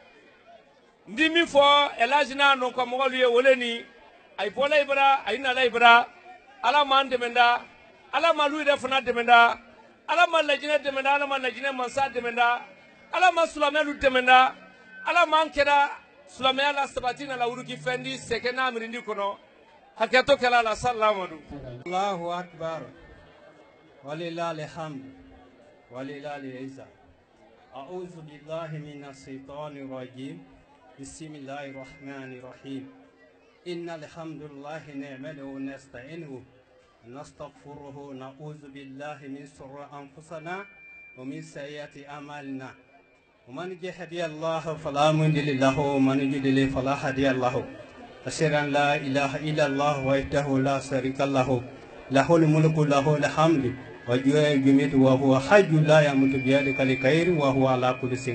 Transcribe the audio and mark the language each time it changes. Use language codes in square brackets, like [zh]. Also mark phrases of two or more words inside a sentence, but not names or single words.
[man] n di min fɔ Elhaji n'a nɔnkamɔgɔlu ye wele ni a bɔla i bara a nala i bara ala m'an dɛmɛ da ala ma olu yɛrɛ fana dɛmɛ da ala ma lajinɛ dɛmɛ da ala ma lajinɛ mansa dɛmɛ da ala ma silamɛlu dɛmɛ da ala m'an kɛra silamɛya la sabati na la wuruki fɛn di sɛgɛ n'a mirindi kɔnɔ hakɛto kɛla la sallamadu [ar] الله أكبر ولله الحمد ولله العزة أعوذ بالله من الشيطان الرجيم بسم الله الرحمن الرحيم إن الحمد لله نحمده ونستعينه ونستغفره ونعوذ بالله من شرور أنفسنا ومن سيئات أعمالنا ومن يهدي الله فلا مضل له ومن يضلل فلا هادي له أشهد أن لا إله إلا الله وحده لا شريك له له الملك له الحمد ويميت وهو حي لا يموت بيده الخير وهو على كل شيء